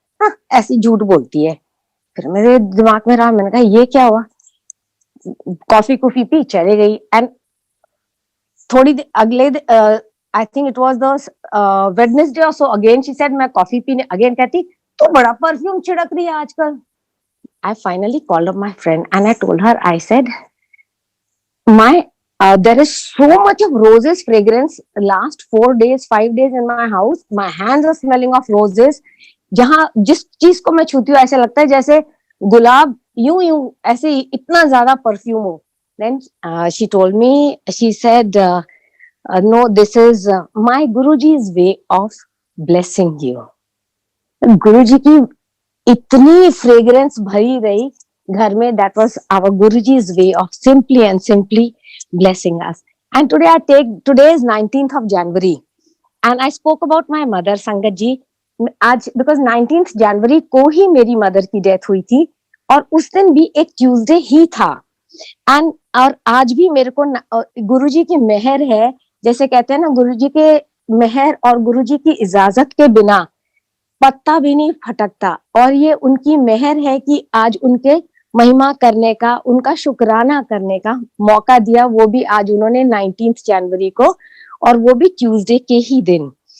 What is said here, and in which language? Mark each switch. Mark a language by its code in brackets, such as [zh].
[hi] हाँ, ऐसी झूठ बोलती है। फिर मेरे दिमाग में रहा, मैंने कहा ये क्या हुआ। कॉफी कुफी पी चले गई, एंड थोड़ी अगले [en] I think it was the Wednesday [hi] और सो, [en] again she said [hi] मैं कॉफी पीने, अगेन कहती तो बड़ा परफ्यूम छिड़क रही है आजकल। [en] I finally called up my friend and I told her, I said, there is so much of roses fragrance last 4 days, 5 days in my house. My hands are smelling of roses. [hi] जहां जिस चीज को मैं छूती हूँ ऐसे लगता है जैसे गुलाब यूं यूं ऐसे इतना ज्यादा परफ्यूम हो। [en] Then she told me, she said, no, this is my Guruji's way of blessing you. [hi] गुरुजी की इतनी फ्रेग्रेंस भरी रही घर में, [en] that was our Guruji's way of simply and simply blessing us. And today is 19th of January, and I spoke about my mother, Sangat ji. [hi] आज because 19th January को ही मेरी मदर की डेथ हुई थी, और उस दिन भी एक ट्यूसडे ही था। एंड और आज भी मेरे को गुरुजी की मेहर है, जैसे कहते हैं ना, गुरुजी के मेहर और गुरुजी की इजाजत के बिना पत्ता भी नहीं फटकता, और ये उनकी मेहर है कि आज उनके महिमा करने का, उनका शुक्राना करने का मौका दिया, वो भी आज उन्होंने 19th जनवरी को, और वो भी ट्यूसडे के ही दिन।